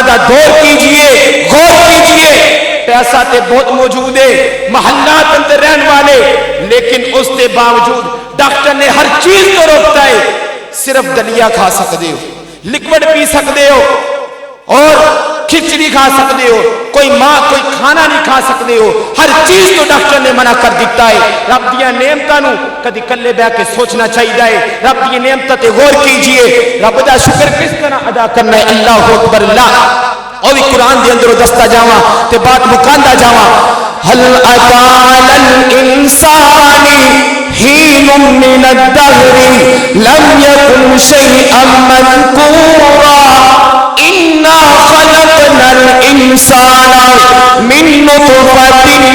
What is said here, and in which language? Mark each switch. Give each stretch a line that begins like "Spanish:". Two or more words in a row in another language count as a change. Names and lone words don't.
Urdu: دا دور کیجئے غور کیجئے پیسہ تے بہت موجود ہے محلات اندر رہن والے لیکن اس کے باوجود ڈاکٹر نے ہر چیز کو روکتا ہے صرف دلیا کھا سکتے ہو لکوڈ پی سکتے ہو اور کھچڑی کھا سکتے ہو کوئی ماں کوئی کھانا نہیں کھا سکتے ہو ہر چیز تو ڈاکٹر نے منع کر دیتا ہے
Punjabi: رب دیا نعمتاں نو کدی کلے بیٹھ کے سوچنا چاہیے رب دی نعمتاں تے غور کیجئے رب دا شکر کس طرح ادا کرنا ہے
Arabic: اللہ اکبر
Punjabi: اللہ اور بھی قرآن دے اندر دستا جاواں تے بات مکاندا جاواں
Arabic: هل اتى على الانسان حين من الدهر لم يكن شيئا مذكورا انا خلقنا الانسان من نطفة